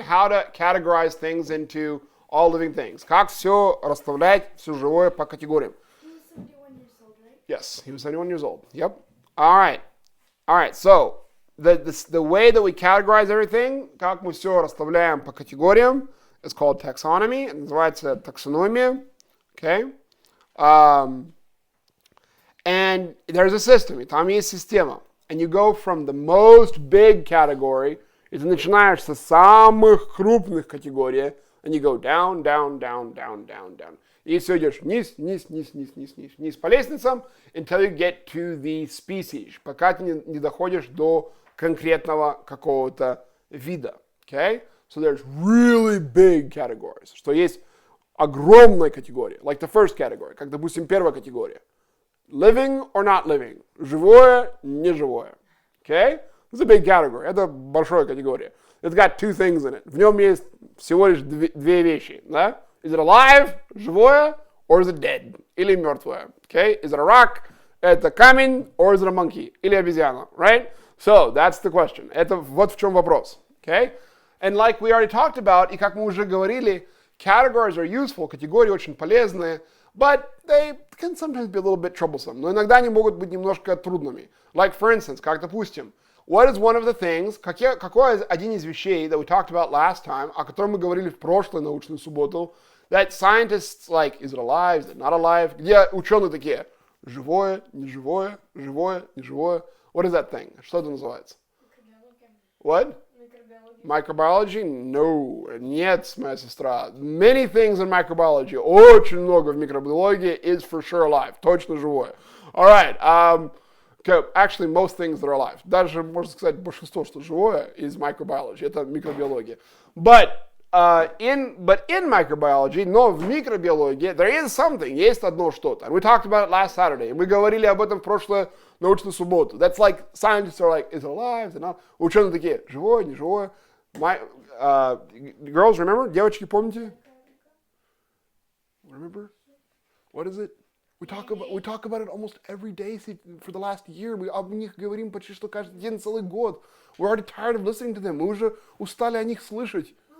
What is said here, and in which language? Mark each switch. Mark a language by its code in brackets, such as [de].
[en] How to categorize things into all living things. [ru] Как все расставлять, все живое по категориям. [en] He was 71 years old, right? Yes, he was 71 years old. Yep. All right. So the way that we categorize everything, [ru] как мы все расставляем по категориям, [en] is called taxonomy. [ru] Это называется таксономия. Okay? [en] And there's a system. [ru] И там есть система. [en] And you go from the most big category, [ru] и ты начинаешь с самых крупных категорий, [en] and you go down, down, down, down, down, down. [ru] И все идешь вниз, вниз, вниз, вниз, вниз, вниз, вниз по лестницам, [en] until you get to the species, [ru] пока ты не доходишь до конкретного какого-то вида. [en] Okay? So there's really big categories. [ru] Что есть огромная категория, [en] like the first category, [ru] как, допустим, первая категория. [en] Living or not living. [ru] Живое, неживое. [en] Okay? It's a big category. [ru] Это большая категория. [en] It's got two things in it. [ru] В нем есть всего лишь две вещи. Да? [en] Is it alive, [ru] живое, [en] or is it dead? [ru] Или мертвое. [en] Okay? Is it a rock? [ru] Это камень, [en] or is it a monkey? [ru] Или обезьяна. [en] Right? So, that's the question. [ru] Это вот в чем вопрос. [en] Okay? And like we already talked about, [ru] и как мы уже говорили, [en] categories are useful, [ru] категории очень полезные, [en] but they can sometimes be a little bit troublesome. [ru] Но иногда они могут быть немножко трудными. [en] Like, for instance, [ru] как, допустим, [en] what is one of the things, [ru] какой один из вещей [en] that we talked about last time, [ru] о котором мы говорили в прошлой научную субботу, [en] that scientists like, is it alive, is it not alive, [ru] где ученые такие, живое, неживое, [en] живое, неживое. What is that thing? [ru] Что это называется? [en] What? Microbiology? No. [ru] Нет, моя сестра. [en] Many things in microbiology. [ru] Очень много в микробиологии [en] is for sure alive. [ru] Точно живое. [en] All right. Actually, most things that are alive. [ru] Даже, можно сказать, большинство, что живое, [en] is microbiology. [ru] Это микробиология. [en] But in microbiology, [ru] но в микробиологии, [en] there is something. [ru] Есть одно что-то. [en] And we talked about it last Saturday. [ru] Мы говорили об этом в прошлую научную субботу. [en] That's like, scientists are like, is it alive, is it not? [ru] Ученые такие, живое, неживое. [en] Girls, remember? [ru] Девочки, помните? [en] Remember? What is it? We talk about it almost every day for the last year. [ru] Мы об них говорим почти что каждый день, целый год. [en] We're already tired of listening to them. [ru] Мы уже устали о них слышать.